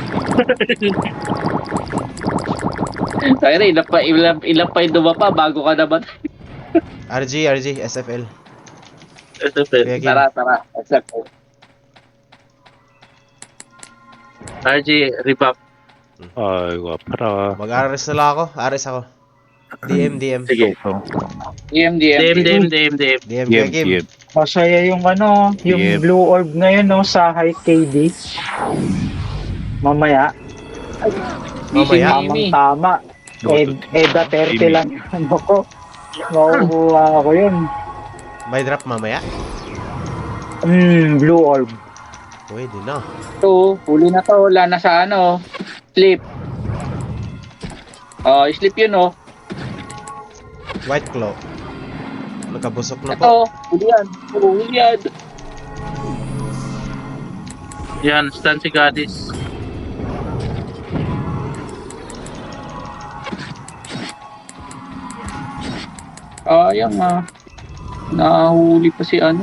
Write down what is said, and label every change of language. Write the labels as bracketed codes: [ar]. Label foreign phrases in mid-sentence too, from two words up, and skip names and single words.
[tl] Kaya ilan pa yung dumapa bago ka naman. RG, SFL. SFL. Kaya game. Tara. Accept. RG, repop. [ko] 아이고, 아파라. [tl] Mag-RS na lang ako. RS ako. DM. Sige. DM. DM. DM kaya DM, game. DM. Masaya yung ano, yung Yep. [en] blue orb [tl] ngayon, no, sa [en] high KD. [tl] Mamaya, Mamaya. tamang-tama. EDA 30 lang. Ano ko? Makukuha ako yun. May drop mamaya? [en] Blue orb. [tl] Pwede na. To, huli na to. Wala na sa ano. Sleep. Oh, sleep yun oh. White claw. Nakabusok na po. Ito, huli yan. Yan, stun si Goddess. Sayang nahuli pa si ano.